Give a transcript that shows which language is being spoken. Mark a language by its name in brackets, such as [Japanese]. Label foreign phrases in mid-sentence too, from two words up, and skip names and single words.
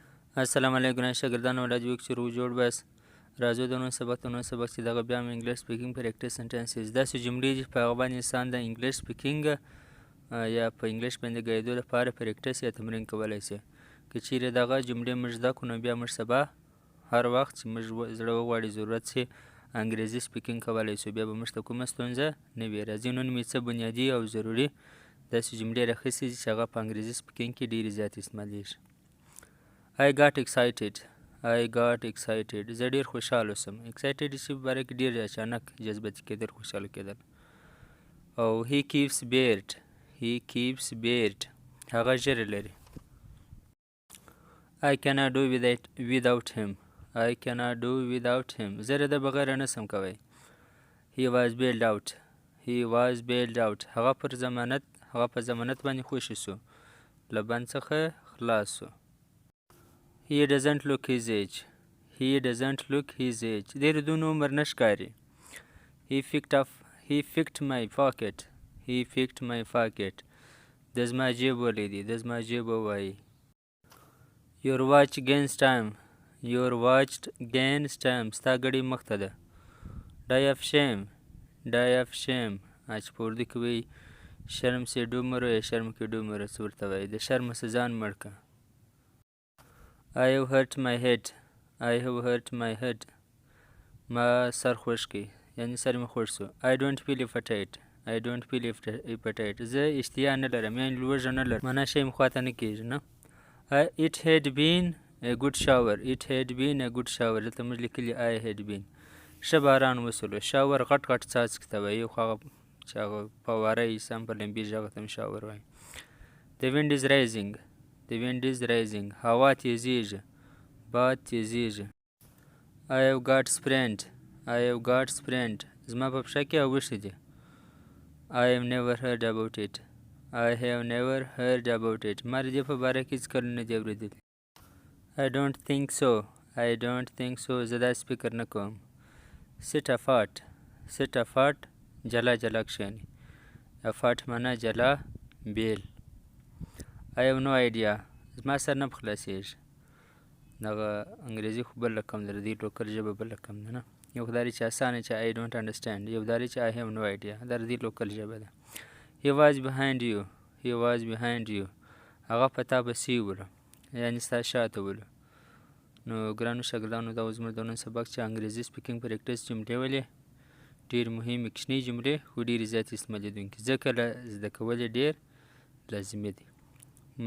[Pashto] السلام علیکم شاگردان ولاد یک شروع جوړ بس راځو د نن سبق چې دغه بیا هم [English] English speaking practice sentences [Pashto] داسې جملې چې په هغه باندې انسان د [English] English speaking [Pashto] یا په انګلیش باندې ګایدو لپاره پریکټیس یا تمرین کولی شي که چیرې دغه جملې موږ زده کړو نو بیا موږ سبا هر وخت چې موږ زړه وغواړي ضرورت شي انګریزي سپیکینګ کولی شو بیا به موږ ته کومه ستونزه نه وي. راځئ نن مې څه بنیادي او ضروري داسې جملې راخیستې دي چې هغه په انګریزي سپیکینګ کې ډېرې زیات استعمالیږي. [English] I got excited [Pashto] زه ډیر خوشحاله شوم. excited چې په باره کې ډیر اچانک جذباتي کېدل خوشحاله کېدل. او [English] he keeps beard [Pashto] هغه ژیره لري. [English] I cannot do without him [Pashto] زه د بغیر نه شم کوی. [English] he was bailed out [Pashto] هغه په ضمانت باندې خوشي شو له بند څخه خلاص شو. [English] He doesn't look his age [Pashto] ډېر دونه عمر نه ښکاري. [English] He picked my pocket [Pashto] د زما جیب ولیدي د زما جیب ووایي. [English] Your watch gains time [Pashto] ستا ګړۍ مخته ده. [English] Die of shame [Pashto] چې په اردو کې وایي [Urdu] شرم سے ډوب مرو [Pashto] یا شرم کې ډوب مرو څه ورته وایي د شرمه څه ځان مړ که. [English] I have hurt my head [Pashto] ما سر خوږ کی یعنی سر مې خوږ شو. [English] I don't feel appetite [Pashto] زه اشتیا نه لرم یعنی لوږه نه لرم معنا شی مې خواته نه کېږي نه. [English] It had been a good shower [Pashto] دلته موږ لیکلي [English] I had been [Pashto] ښه باران وسولو. شاور غټ څاڅکي ته وایي خو هغه چې هغه فواره یي سم په لمبېږي هغه ته هم شاور وایي. [English] The wind is rising [Pashto] هوا تیزیږي باد تیزیږي. [English] I have got sprained [Pashto] زما په پښه کې اوښتې دي. [English] I have never heard about it [Pashto] ما د دې په باره کې هېڅ کله نه دي اورېدلي. [English] I don't think so [Pashto] زه داسې فکر نه کوم. [English] Sit apart [Pashto] جلا کښېنئ. apart معنا جلا بیل. [English] I have no idea [Pashto] زما سر نه په خلاصېږي. دغه انګریزي خو بل رقم ده د دې لوکل ژبه بل رقم ده نه. یو خو دا چې اسانه چې [English] I don't understand [Pashto] یو دا چې [English] I have no idea [Pashto] دا د دې لوکل ژبه ده. [English] He was behind you [Pashto] هغه په تا پسې ولو یعنې ستا شاته ولو. نو ګرانو شاګردانو دا زموږ د نن سبق چې انګریزي [English] speaking practice [Pashto] جملې ولې ډېر مهمې کوچنۍ جملې خو ډېرې زیاتې استعمالېدونکي ځکه زده کول یې ډېر لازمي دي.